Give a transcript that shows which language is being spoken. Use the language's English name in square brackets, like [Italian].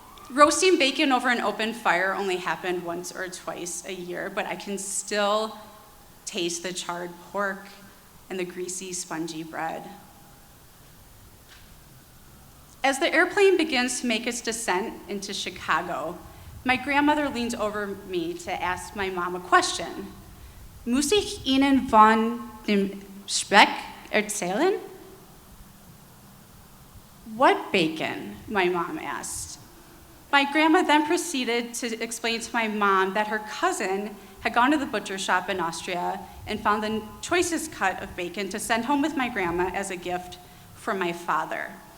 [English] Roasting bacon over an open fire only happened once or twice a year, but I can still taste the charred pork and the greasy, spongy bread. As the airplane begins to make its descent into Chicago, my grandmother leans over me to ask my mom a question. [German] Muss ich Ihnen von dem Speck erzählen? [English] What bacon? My mom asked. My grandma then proceeded to explain to my mom that her cousin had gone to the butcher shop in Austria and found the choicest cut of bacon to send home with my grandma as a gift from my father.